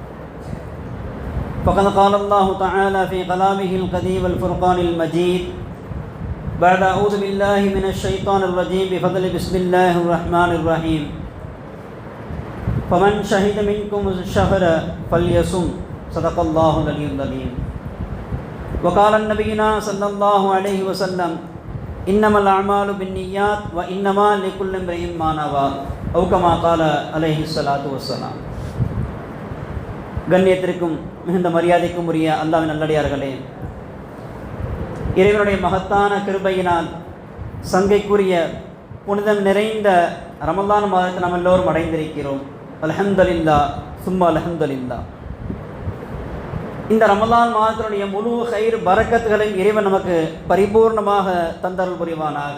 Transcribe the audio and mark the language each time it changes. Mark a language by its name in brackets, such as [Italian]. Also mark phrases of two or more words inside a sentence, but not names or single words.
[Arabic] فقد قال الله تعالى في كلامه القديم والفرقان المجيد بعد أعوذ بالله من الشيطان الرجيم بفضل بسم الله الرحمن الرحيم فمن شهد منكم الشهر فليصم صدق الله العلي العظيم وقال النبينا صلى الله عليه وسلم إنما الأعمال بالنيات وإنما لكل امرئ ما نوى أو كما قال عليه الصلاة والسلام. [Tamil] கண்ணியத்திற்கும் மிகுந்த மரியாதைக்கும் உரிய அல்லாஹ்வின் நல்லடியார்களே, இறைவனுடைய மகத்தான கிருபையினால் சங்கைக்குரிய புனிதம் நிறைந்த ரமலான் மாதத்தை நாம் எல்லோரும் அடைந்திருக்கிறோம். அல்ஹம்துலில்லாஹ் சும்மா அல்ஹம்துலில்லாஹ். இந்த ரமலான் மாதத்தினுடைய முழு ஹைர் பரக்கத்துகளின் இறைவன் நமக்கு பரிபூர்ணமாக தந்தருள் புரிவானாக.